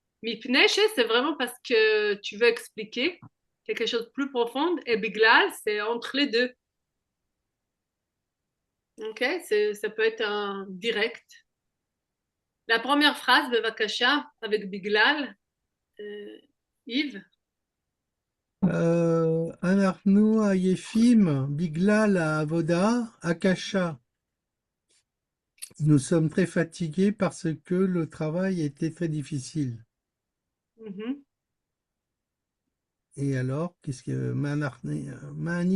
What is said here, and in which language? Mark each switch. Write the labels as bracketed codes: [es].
[fr] Mipneche, c'est vraiment parce que tu veux expliquer quelque chose de plus profond. Et biglal, c'est entre les deux. Ok, ça peut être un direct. La première phrase, Bevakasha, avec Biglal, Yves. [he] אנחנו עייפים בגלל העבודה הקשה. [fr] Nous sommes très fatigués parce que le travail était très difficile. Mhm. Et alors, qu'est-ce que Maanit